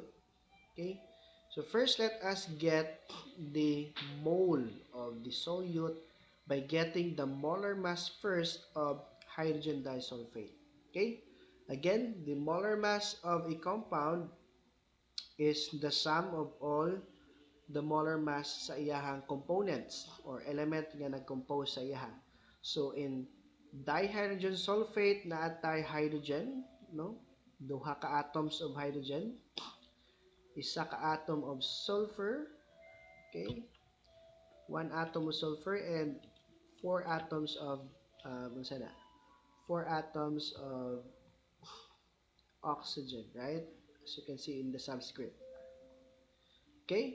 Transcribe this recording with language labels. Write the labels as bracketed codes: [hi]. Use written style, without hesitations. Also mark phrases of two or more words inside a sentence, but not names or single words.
[en] Okay, so first let us get the mole of the solute by getting the molar mass first of hydrogen disulfate. Okay, again, the molar mass of a compound is the sum of all the molar mass [ceb] sa iyahang [en] components or element [ceb] nga nag-compose sa iyaha. [en] So in dihydrogen sulfate na atay hydrogen, no? [ceb] Duha ka [en] atoms of hydrogen, [ceb] isa ka [en] atom of sulfur, okay? One atom of sulfur and four atoms of four atoms of oxygen, right? As you can see in the subscript. Okay?